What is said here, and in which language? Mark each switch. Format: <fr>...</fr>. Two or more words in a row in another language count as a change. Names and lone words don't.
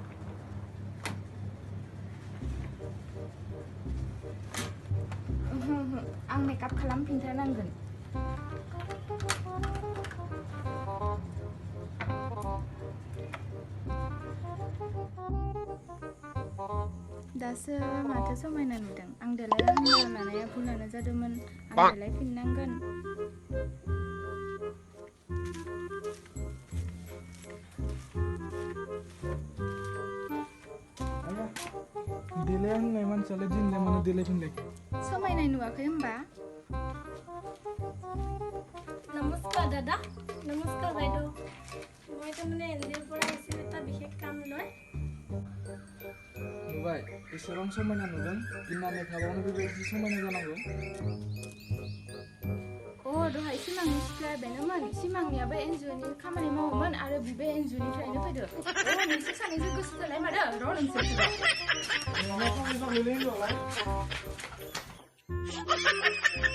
<brx>आं मेकआप खालामफिनथारनांगोन दासो माथो समायना नुदों आं देलाय होननो लानाया भुलानो जादोंमोन आं देलायफिननांगोन देलाय होननाय मानसियालाय दिनलाय मानो देलायफिनलाय समायनाय नुवाखै होमबा</brx> <as>নমস্কাৰ দাদা নমস্কাৰ বাইদেউ মই তাৰমানে এনজিঅ'ৰ পৰা আহিছিলোঁ এটা বিশেষ কাম লৈ</as> <brx>नुबाय एसेबां समायना नुदों गिनानै थाबावनो बेबायदि समायना जानांगौ दहाय सिमांनि सिख्लाया बेनोमोन सिमांनियाबो एनजिअ'नि खामानि मावोमोन आरो बिबो एनजिअ'निफ्रायनो फैदो नोंसोर सानैजों गोसो थोलाय मादो र' नोंसोर</brx>